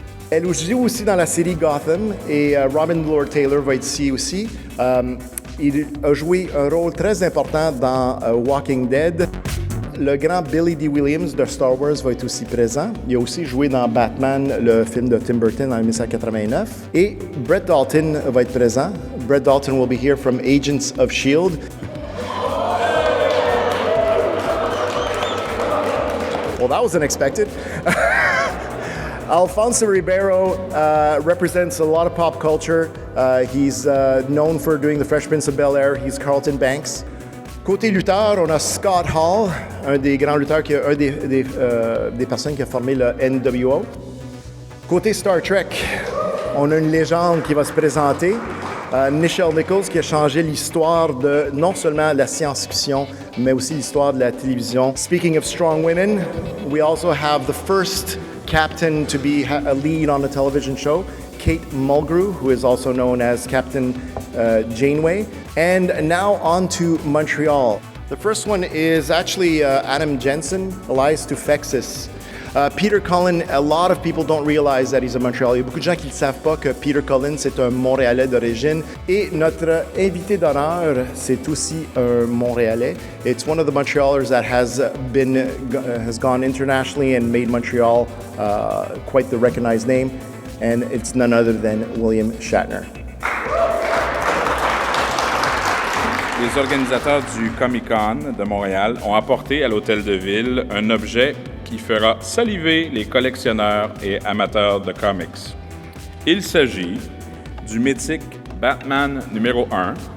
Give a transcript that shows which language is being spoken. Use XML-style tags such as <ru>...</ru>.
<fr>Elle joue aussi dans la série Gotham et Robin Lord Taylor va être ici aussi. Il a joué un rôle très important dans Walking Dead. Le grand Billy D. Williams de Star Wars va être aussi présent. Il a aussi joué dans Batman, le film de Tim Burton en 1989. Et Brett Dalton va être présent.</fr> <en>Brett Dalton will be here from Agents of S.H.I.E.L.D. Well, that was unexpected. Alfonso Ribeiro represents a lot of pop culture. He's known for doing The Fresh Prince of Bel-Air. He's Carlton Banks.</en> <fr>Côté lutteur, on a Scott Hall, un des grands lutteurs, des personnes qui a formé le NWO. Côté Star Trek, on a une légende qui va se présenter, Nichelle Nichols, qui a changé l'histoire de non seulement la science-fiction, mais aussi l'histoire de la télévision.</fr> <en>Speaking of strong women, we also have the first captain to be a lead on a television show, Kate Mulgrew, who is also known as Captain Janeway. And now on to Montreal. The first one is actually Adam Jensen, Elias Tufexis. Peter Cullen, a lot of people don't realize that he's a Montreal.</en> <fr>Il y a beaucoup de gens qui ne savent pas que Peter Cullen, c'est un Montréalais d'origine. Et notre invité d'honneur, c'est aussi un Montréalais.</fr> <en>It's one of the Montrealers that has gone internationally and made Montreal quite the recognized name. And it's none other than William Shatner.</en> <fr>Les organisateurs du Comic-Con de Montréal ont apporté à l'Hôtel de Ville un objet qui fera saliver les collectionneurs et amateurs de comics. Il s'agit du mythique Batman numéro 1.</fr>